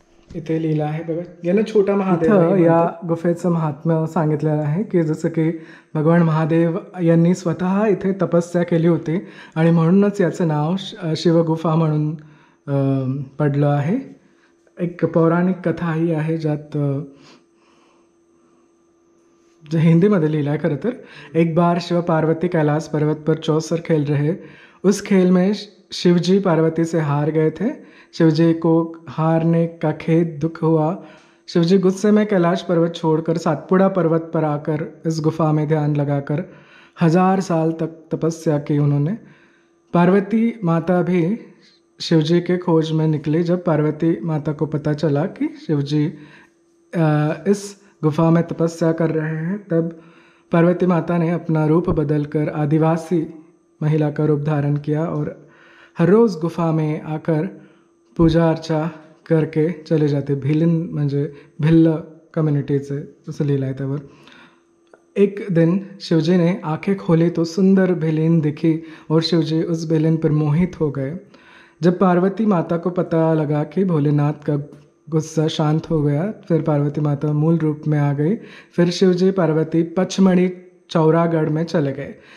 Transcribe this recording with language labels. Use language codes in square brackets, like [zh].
[mr] इथे लिहिलं आहे बघा, यानं छोटा महादेव. या गुफेचं महात्म्य सांगितलेलं आहे की जसं की भगवान महादेव यांनी स्वतः इथे तपस्या केली होती आणि म्हणूनच याचं नाव शिवगुफा म्हणून पडलं आहे. एक पौराणिक कथाही आहे ज्यात [hi] जो हिंदी में लिखा है [mr] खरं तर, [hi] एक बार शिव पार्वती कैलाश पर्वत पर चौसर खेल रहे। उस खेल में शिवजी पार्वती से हार गए थे। शिवजी को हारने का खेद दुख हुआ। शिवजी गुस्से में कैलाश पर्वत छोड़कर सातपुड़ा पर्वत पर आकर इस गुफा में ध्यान लगाकर 1000 साल तक तपस्या की उन्होंने। पार्वती माता भी शिवजी के खोज में निकली। जब पार्वती माता को पता चला कि शिवजी इस गुफा में तपस्या कर रहे हैं, तब पार्वती माता ने अपना रूप बदलकर आदिवासी महिला का रूप धारण किया और हर रोज़ गुफा में आकर पूजा अर्चा करके चले जाते। [mr] भिल्लन म्हणजे भिल्ल कम्युनिटीचे असं लिहिलं आहे त्यावर। [hi] एक दिन शिवजी ने आंखें खोली तो सुंदर भिलीन दिखी और शिवजी उस भिलीन पर मोहित हो गए। जब पार्वती माता को पता लगा कि भोलेनाथ का गुस्सा शांत हो गया, फिर पार्वती माता मूल रूप में आ गई। फिर शिवजी पार्वती पचमढ़ी चौरागढ़ में चले गए।